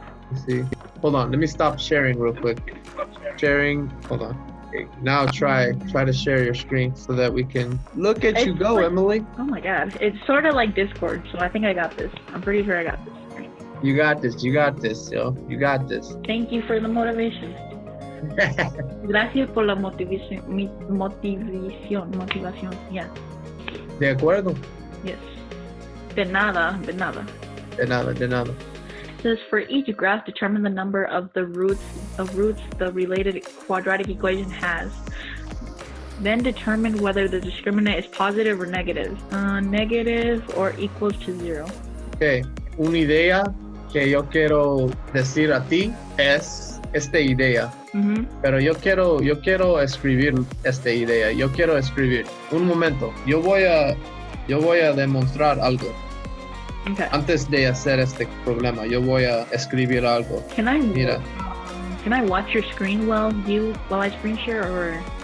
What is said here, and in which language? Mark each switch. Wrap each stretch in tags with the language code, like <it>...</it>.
<en>Let's see. Hold on, let me stop sharing real quick. Sharing, hold on. Okay, now try to share your screen so that we can look at you go, Emily. Oh my god, it's sort of like Discord, so I think I got this. I'm pretty sure I got this. You got this, yo. You got this. Thank you for the motivation.</en> <es>Gracias por la motivación.</es> <en>Yeah.</en> <es>De acuerdo. Yes. De nada. De nada.</es> <en>It says for each graph, determine the number of the roots the related quadratic equation has. Then determine whether the discriminant is positive or negative. Negative or equals to 0. Okay.</en> <es>Una idea que yo quiero decir a ti es esta idea. Pero yo quiero escribir esta idea. Yo quiero escribir. Un momento. Yo voy a demostrar algo.</es> <en>Okay.</en> <es>Antes de hacer este problema, yo voy a escribir algo. Mira.</es> <en>Can I watch your screen while I screen share or?</en>